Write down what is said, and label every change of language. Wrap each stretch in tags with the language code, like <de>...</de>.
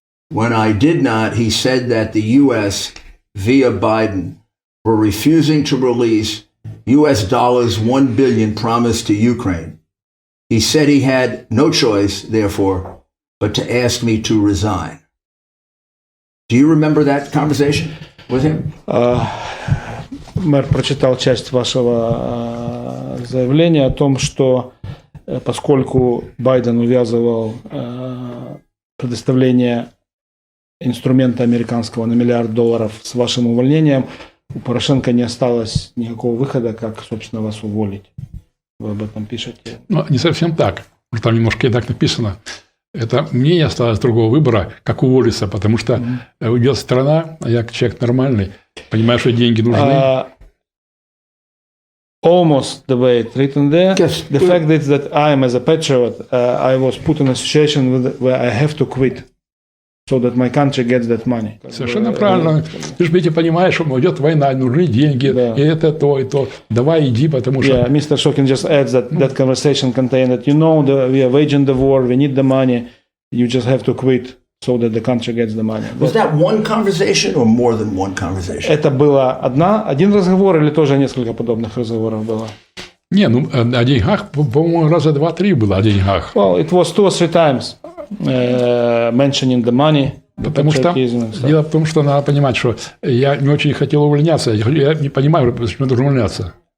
<en>When I did not, he said that the U.S., via Biden, were refusing to release U.S. dollars $1 billion promised to Ukraine. He said he had no choice, therefore, but to ask me to resign. Do you remember that conversation with him?</en> <ru>Мэр прочитал часть вашего заявления о том, что поскольку Байден увязывал предоставление инструмента американского на $1 миллиард с вашим увольнением, у Порошенко не осталось никакого выхода, как, собственно, вас уволить. Вы об этом пишете? Ну, не совсем так. Там немножко и так написано. Это мне не осталось другого выбора, как уволиться, потому что уйдет страна, а я человек нормальный, понимаю, что деньги нужны.</ru> <en>Almost the way it's written there. Yes. The fact is that I am, as a patriot, I was put in a situation where I have to quit so that my country gets that money.</en> <ru>Совершенно правильно. Ты же ведь понимаешь, что идет война, нужны деньги, и это то, и то. Давай иди, потому что...</ru> <en>Yeah, Mr. Shokin just adds that conversation contained that, we are waging the war, we need the money, you just have to quit so that the country gets the money. Was that one conversation or more than one conversation?</en> <ru>Это было один разговор или тоже несколько подобных разговоров было? Не, ну, о деньгах, по-моему, раза 2-3 было о деньгах.</ru> <en>Well, it was 2 or 3 times mentioning the money.</en> <ru>Потому что дело в том, что надо понимать, что я не очень хотел увольняться. Я не понимаю, почему я должен увольняться.</ru>